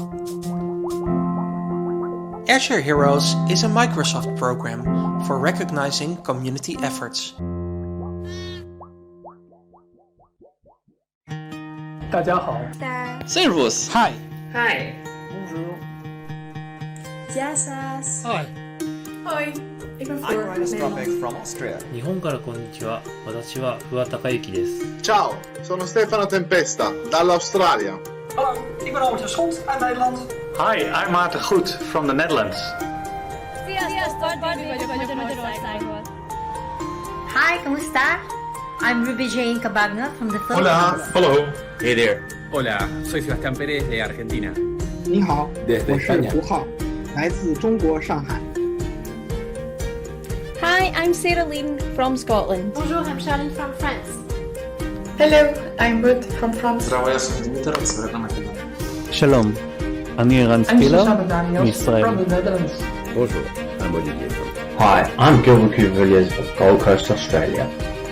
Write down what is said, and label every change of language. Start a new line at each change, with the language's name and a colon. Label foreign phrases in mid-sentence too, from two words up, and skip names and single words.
English: Azure Heroes is a Microsoft program for recognizing community efforts.
Chinese: 大家好。
German: Servus.
English: Hi. Hi.
French: Bonjour.
Spanish: Gracias.
English: Hi.
Dutch: Hoi, ik ben
English: I'm Floor. Ryan Stropek from Austria.
Japanese: 日本からこんにちは。私は不破孝之です。
Italian: Ciao, sono Stefano Tempesta, dall'Australia.
Dutch: Hallo, ik ben Albert Schot uit Nederland.
English: Hi, I'm Maarten Goed from the Netherlands. Hi,
Spanish: ¿cómo está?
English: I'm Ruby Jane Cabagna from the
Spanish: Hola,
English: Philippines. hello. Hey there.
Spanish: Hola, soy Sebastián Pérez de Argentina.
Chinese: 您好，
Spanish: Desde
Chinese: 我是
Spanish: España.
Chinese: 胡浩，来自中国上海。
English: Hi, I'm Sarah Lynn from Scotland. Bonjour, I'm Charlene from France. Hello, I'm Ruth from France.
Hebrew: שלום, אני ערן ספילר, מישראל.
English: from the Netherlands. Bonjour, I'm Olivier from. Hi, I'm Gilbert Villiers of Gold Coast, Australia.